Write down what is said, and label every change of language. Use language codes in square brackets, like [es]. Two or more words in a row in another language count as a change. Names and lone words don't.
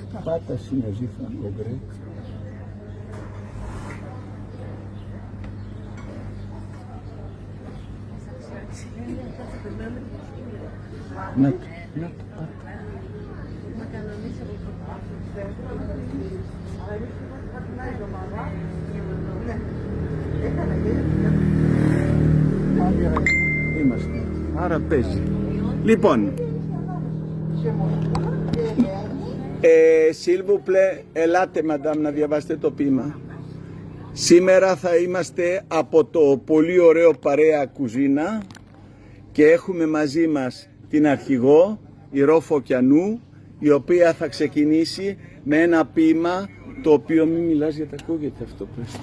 [el] Πάτα Synergie Franco-Grec. Να το, πάτα. Είμαστε. Άρα παίζει. Λοιπόν, [fr] s'il vous plaît, [el] ελάτε μαντάμ να διαβάσετε το ποίημα. Σήμερα θα είμαστε από το πολύ ωραίο παρέα κουζίνα και έχουμε μαζί μας την αρχηγό, η Ρο Φωκιανού, η οποία θα ξεκινήσει με ένα ποίημα το οποίο, μην μιλάς γιατί ακούγεται αυτό πες.